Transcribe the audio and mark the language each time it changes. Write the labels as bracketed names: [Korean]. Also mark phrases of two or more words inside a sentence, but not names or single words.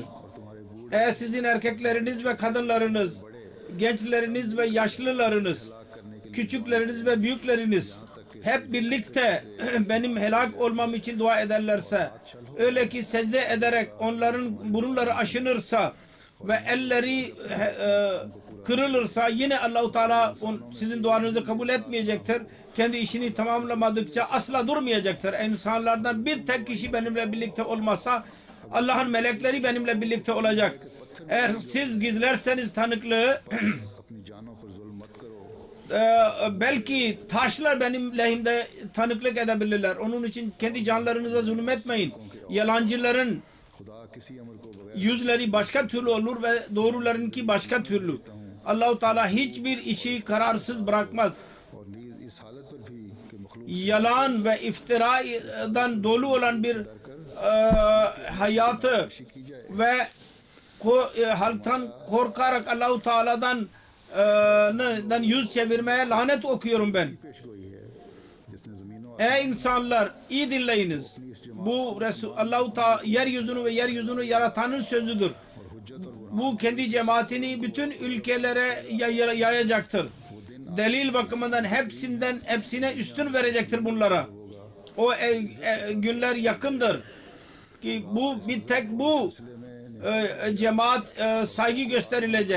[Turkish] Eğer sizin erkekleriniz ve kadınlarınız, gençleriniz ve yaşlılarınız, küçükleriniz ve büyükleriniz hep birlikte benim helak olmam için dua ederlerse, öyle ki secde ederek onların burunları aşınırsa ve elleri kırılırsa, yine Allah-u Teala sizin duanızı kabul etmeyecektir. Kendi işini tamamlamadıkça asla durmayacaktır. İnsanlardan bir tek kişi benimle birlikte olmasa Allah'ın melekleri benimle birlikte olacak. Eğer siz gizlerseniz tanıklığı [Urdu] اپنی جانوں پر ظلم مت کرو [Turkish] belki taşlar benim lehimde tanıklık edebilirler. Onun için kendi canlarınıza zulmetmeyin. Yalancıların [Urdu] خدا کسی امر کو بغیر [Turkish] yüzleri başka türlü olur ve doğrularınki başka türlü. Allah-u Teala hiçbir işi kararsız bırakmaz. [Urdu] اور نیز اس حالت پر بھی کہ مخلوق [Turkish] Yalan ve iftiradan dolu olan bir hayatı [Urdu] کی جائے [Turkish] ve halktan korkarak Allah-u Teala'dan yüz çevirmeye lanet okuyorum ben. [Urdu] پیشگوئی ہے جس نے زمینوں [Turkish] Ey insanlar, iyi dinleyiniz. Bu Allah-u Teala yeryüzünü ve yeryüzünü yaratanın sözüdür. Bu kendi cemaatini bütün ülkelere yayacaktır. Delil bakımından hepsine üstün verecektir bunlara. O günler yakındır ki bir tek bu cemaat saygı gösterilecek.